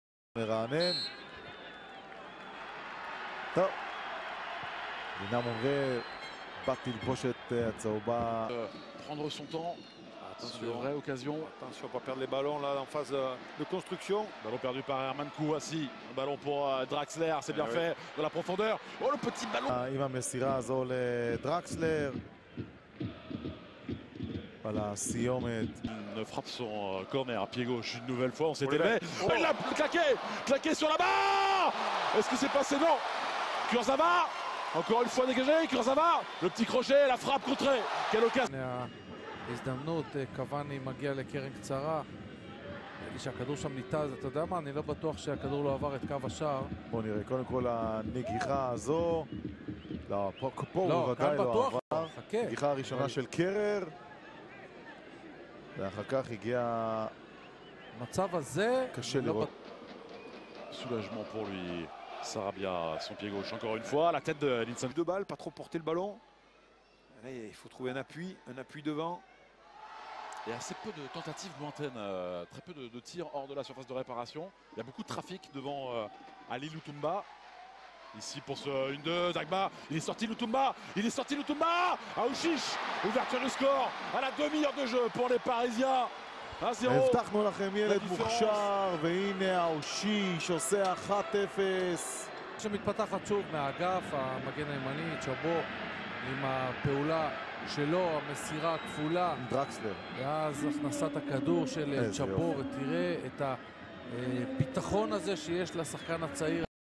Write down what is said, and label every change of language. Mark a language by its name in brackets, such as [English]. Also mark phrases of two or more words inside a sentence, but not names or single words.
[Hebrew] מרענן. טוב. דינמו bat תלבוש את הצהובה. [French] Prendre son temps. Attention, une vraie occasion. Attention, pas perdre les ballons là en phase de construction. Ballon perdu par Herman Kouassi. Un ballon pour Draxler, c'est bien fait. Dans la profondeur. Oh, le petit ballon. [Hebrew] עם המסירה הזו לדרקסלר. [French] Voilà, סיומת. Il frappe son corner à pied gauche une nouvelle fois. On s'est élevé. Oh, il a claqué sur la barre. Est-ce que c'est passé? Non. Kurzawa. Encore une fois dégagé. Kurzawa. Le petit crochet, la frappe contrée. Quelle occasion. [Hebrew] הזדמנות, קוואני מגיע לקרן קצרה. נראה לי שהכדור שם ניתז, אתה יודע מה? אני לא בטוח שהכדור לא עבר את קו השער. בואו נראה, קודם כל הנגיחה הזו. לא, פה הוא ודאי לא עבר. נגיחה הראשונה של קרר. ואחר כך הגיע... המצב הזה... קשה לראות. [French] Soulagement pour lui. Sarabia, son pied gauche encore une fois. La tête de Linson. Deux balles, pas trop porter le ballon. Là, il faut trouver un appui devant. Il y a assez peu de tentatives lointaines, très peu de tirs hors de la surface de réparation. Il y a beaucoup de trafic devant Ali Lutumba. Ici pour ce 1-2, Dagba, il est sorti Lutumba, Aouchiche, ouverture du score à la demi-heure de jeu pour les Parisiens. 1-0. [Hebrew] הבטחנו לכם ילד מוכשר, והנה אאושיש עושה 1-0. שמתפתחת שוב מהאגף, המגן הימני, צ'אבו, עם הפעולה שלו, המסירה הכפולה. דרקסלר. ואז הכנסת הכדור של צ'אבו, ותראה את הביטחון הזה שיש לשחקן הצעיר.